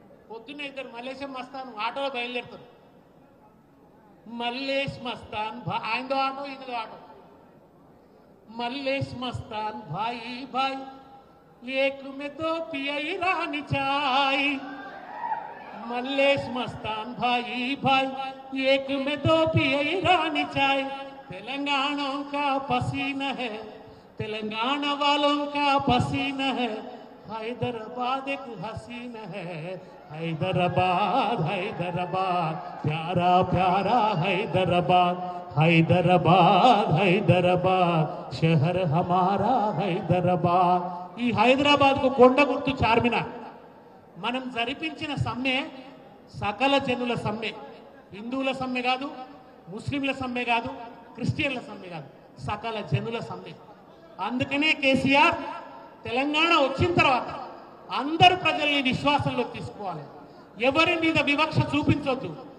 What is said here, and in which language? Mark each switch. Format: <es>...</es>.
<te>పొద్దున్న ఇద్దరు మల్లేశం మస్తాన్ ఆటోలో బయలుదేరుతారు. Mallesh Mastan ఆయనదో auto ఈయనదో auto. మల్లేష్ మస్తాన్ భాయి భాయ్,</te> <hi>ఏక్ మే దో పియై రాని చాయ్,</hi> <te>మల్లేష్ మస్తాన్ భాయి భాయ్, ఏక్ మే దో పియై రాని చాయ్.</te> <hi>तेलंगाना का पसीना है, तेलंगाना वालों का पसीना है, हैदराबाद एक हसीना है, हैदराबाद हैदराबाद प्यारा प्यारा हैदराबाद, हैदराबाद हैदराबाद शहर हमारा हैदराबाद.</hi> <te>ఈ హైదరాబాద్ కు కొండ గుర్తు చార్మినార్. మనం జరిపించిన సమ్మె సకల జనుల సమ్మె, హిందువుల సమ్మె కాదు, ముస్లింల సమ్మె కాదు, క్రిస్టియన్ల సమ్మె కాదు, సకల జనుల సమ్మె. అందుకనే కేసీఆర్ తెలంగాణ వచ్చిన తర్వాత అందరు ప్రజల్ని విశ్వాసంలో తీసుకోవాలి, ఎవరి మీద వివక్ష చూపించొద్దు.</te>